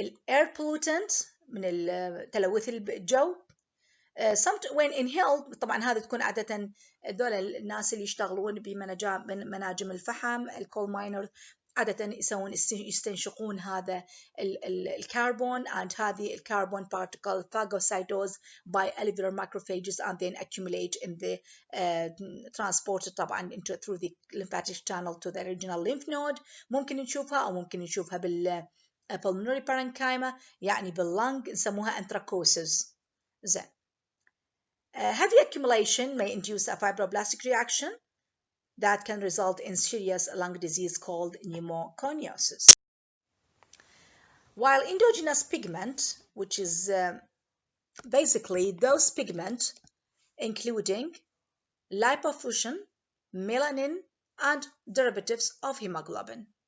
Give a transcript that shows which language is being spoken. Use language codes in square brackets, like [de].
[en] air pollutant [ar] من تلوث الجو. [en] when inhaled [ar] طبعا هذا تكون عادة دول الناس اللي يشتغلون بمناجم الفحم الكول ماينر عادة يستنشقون هذا الكربون, [en] and [ar] هذه الكربون [en] particle phagocytose by alveolar macrophages and then accumulate in the transported [ar] طبعا [en] through the lymphatic channel to the regional lymph node. [ar] ممكن نشوفها أو ممكن نشوفها [en] pulmonary parenchyma, [ar] يعني باللنج نسموها anthracosis. زين. [en] Heavy accumulation may induce a fibroblastic reaction that can result in serious lung disease called pneumoconiosis. While endogenous pigment, which is basically those pigments including lipofuscin, melanin, and derivatives of hemoglobin.